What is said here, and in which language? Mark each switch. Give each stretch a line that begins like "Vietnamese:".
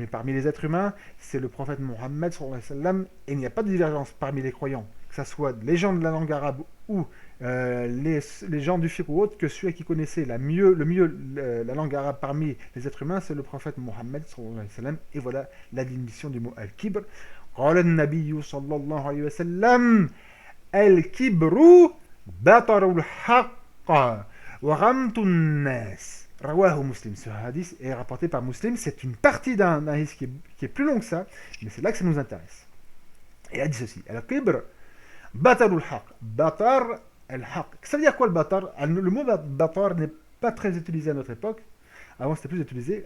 French: Mais parmi les êtres humains, c'est le prophète Mohammed, et il n'y a pas de divergence parmi les croyants, que ce soit les gens de la langue arabe ou les gens du fiqh ou autres, que celui qui connaissait le mieux la langue arabe parmi les êtres humains, c'est le prophète Mohammed, et voilà la définition du mot al-kibr.
Arabic: قال النبي صلى الله عليه وسلم الكبر بطر الحق وغمط الناس رواه Muslim.
French: Ce hadith est rapporté par Muslim. C'est une partie d'un hadith qui est plus long que ça, mais c'est là que ça nous intéresse. Et il a dit ceci:
Arabic: al-kibr batar al-haq.
French: Batar al-haq. Ça veut dire quoi le batar? Le mot batar n'est pas très utilisé à notre époque. Avant c'était plus utilisé.